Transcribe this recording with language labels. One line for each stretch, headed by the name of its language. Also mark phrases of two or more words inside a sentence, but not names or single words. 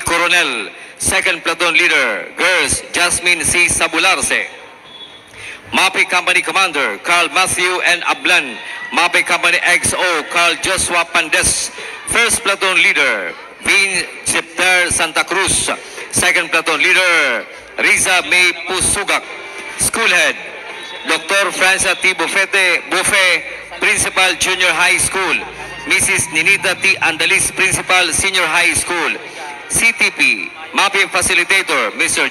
English: Coronel, Second Platoon Leader, Girls, Jasmine C. Sabularse, MAPE Company Commander, Carl Matthew N. Ablan, MAPE Company XO, Carl Joshua Pandes, First Platoon Leader, Vin Septer Santa Cruz, Second Platoon Leader, Riza May Pusugak, School Head, Dr. Francia T. Buffet, Principal Junior High School, Mrs. Ninita T. Andalis, Principal Senior High School, CTP, MAPE Facilitator, Mr.